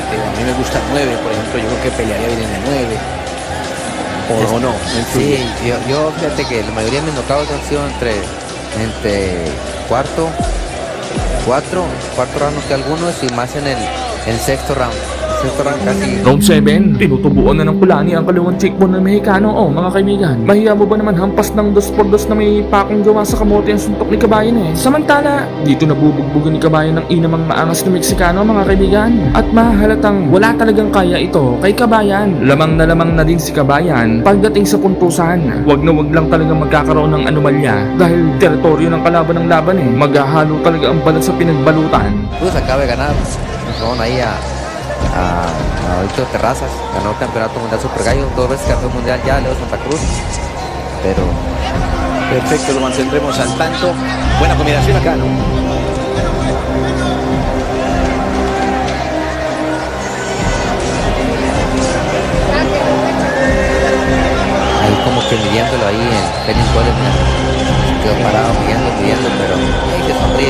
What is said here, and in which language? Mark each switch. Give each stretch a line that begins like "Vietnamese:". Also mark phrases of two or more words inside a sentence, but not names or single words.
Spanish: A mí me gusta el 9, por ejemplo, yo creo que pelearía bien en el 9. O no. Sí, yo fíjate que la mayoría de mis knockouts han sido entre cuarto round que algunos y más en el sexto round. Casi.
Filipino: Round 7, tinutubuan na ng kulani ang kalawang cheekbone ng Mexicano. Mga kaibigan, mahiya mo ba naman hampas ng 2x2 na may pakong gawa sa kamote ang suntok ni kabayan Samantala, dito nabubugbugan ni kabayan ng inamang maangas na Meksikano mga kaibigan. At mahahalatang wala talagang kaya ito kay kabayan. Lamang na din si kabayan pagdating sa puntusan. Wag lang talagang magkakaroon ng anomalya dahil teritoryo ng kalaban ng laban Maghahalo talaga ang balat sa pinagbalutan.
Spanish: Pues acaba de ganar. Vamos ahí a Víctor Terrazas, ganó el campeonato mundial Super Gallo, 2 veces campeón mundial ya, Leo Santa Cruz, pero perfecto, lo mantendremos al tanto. Buena combinación acá, ¿no? ahí como que midiéndolo ahí en Fénix Goles, quedó parado midiendo, pero ahí que sonríe.